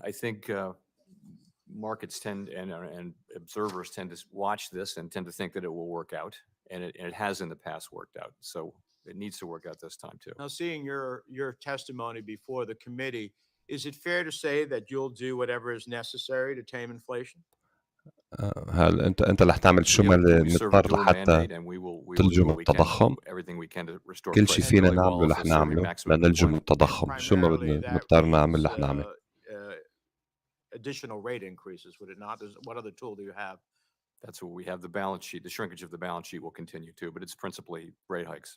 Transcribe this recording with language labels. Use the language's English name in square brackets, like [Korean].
[English] I think markets tend and observers tend to watch this and tend to think that it will work out, and it has in the past worked out. So it needs to work out this time too. Now, seeing your testimony before the committee, is it fair to say that you'll do whatever is necessary to tame inflation? [Arabic] هل انت رح تعمل شو ما مضطر لحتى تلجم التضخم؟ كل شيء فينا نعمله رح نعمله لنلجم التضخم. شو ما بدنا نضطر نعمل رح نعمل. [English] Additional rate increases, would it not? What other tool do you have? That's what we have. The balance sheet, the shrinkage of the balance sheet will continue too, but it's principally rate hikes.